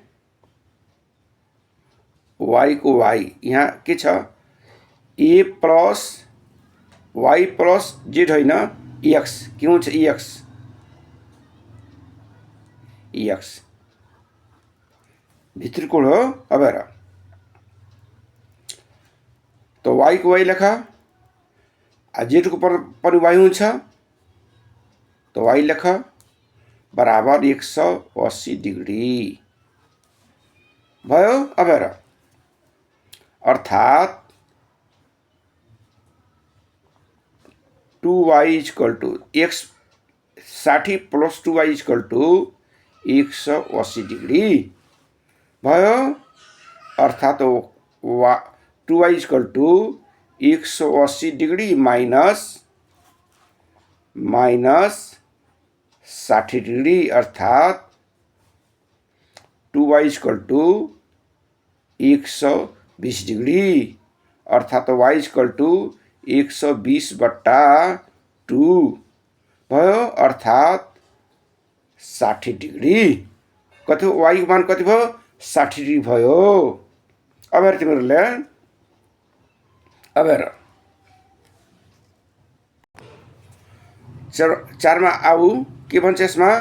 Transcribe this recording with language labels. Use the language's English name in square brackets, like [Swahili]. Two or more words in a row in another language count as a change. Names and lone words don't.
[Nepali] y को y यहाँ के छ? a प्लस y प्लस जेड होइन, x के हुन्छ? ex भित्री कोण हो। अब हेर तो y को y लेख, जेड को पनि y हुन्छ, तो y लेख बराबर 180 डिग्री भयो। अब हेर अर्थात 2y [English] equal to [Nepali] x 60 प्लस 2y [English] equal to [Nepali] 180 डिग्री भयो। अर्थात 2y [English] equal to [Nepali] 180 डिग्री माइनस 60 डिग्री, अर्थात 2y [English] equal to [Nepali] 120 डिग्री, अर्थात y [English] equal to [Nepali] 120/2 भयो। अर्थात 60 डिग्री। कति y मान कति भयो? 60 डिग्री भयो। अब हेर तिमीहरूले अब हेर 4 मा आऊ के भन्छ यसमा?